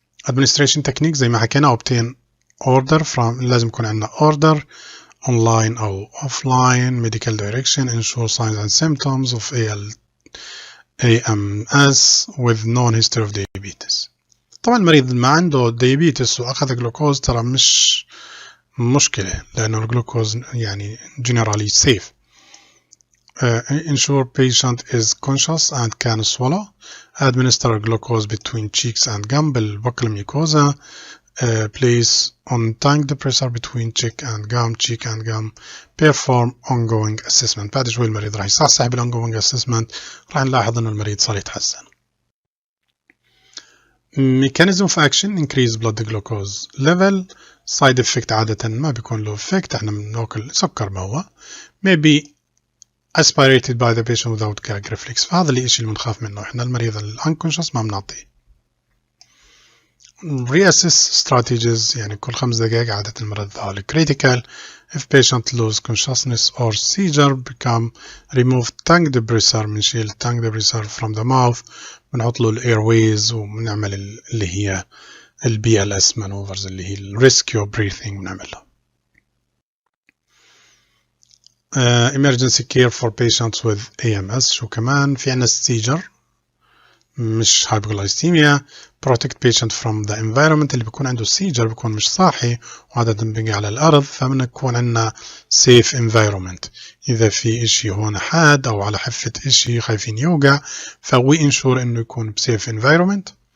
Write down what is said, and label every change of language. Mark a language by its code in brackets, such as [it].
[en] Administration technique [ar] زي ما حكينا [en] obtain order from، [ar] لازم يكون عندنا [en] order online أو offline، medical direction ensure signs and symptoms of AMS with known history of diabetes. [ar] طبعا المريض ما عنده diabetes وأخذ جلوكوز ترى مش مشكلة، لأنه الجلوكوز يعني generally safe. [en] Ensure patient is conscious and can swallow. Administer glucose between cheeks and gum بالbuccal mucosa. Place on tongue depressor between cheek and gum. Perform ongoing assessment. [ar] بعد شوي المريض راح يصحصح بالongoing assessment، راح نلاحظ انه المريض صار يتحسن. [en] Mechanism of action increase blood glucose level. [ar] Side effect عادة ما بيكون له effect، احنا بناكل سكر ما هو. Maybe aspirated by the patient without gag reflex، فهذا الاشي اللي بنخاف منه، احنا المريض الانكونشس ما بنعطيه. [en] Reassess strategies، [ar] يعني كل 5 دقائق عادة المرض هذا critical. [en] If patient lose consciousness or seizure become remove tongue depressor، [ar] بنشيل [en] tongue depressor from the mouth، [ar] بنحط له [en] airways وبنعمل اللي هي BLS maneuvers اللي هي rescue breathing بنعملها. Emergency care for patients with AMS، [ar] شو كمان في عنا [en] seizure مش hypoglycemia. protect patient from the environment، [ar] اللي بيكون عنده seizure بيكون مش صاحي وعادة بيجي على الأرض، فبدنا يكون عندنا safe environment. إذا في إشي هون حاد أو على حافة إشي خايفين يوقع فوي ensure إنه يكون safe environment.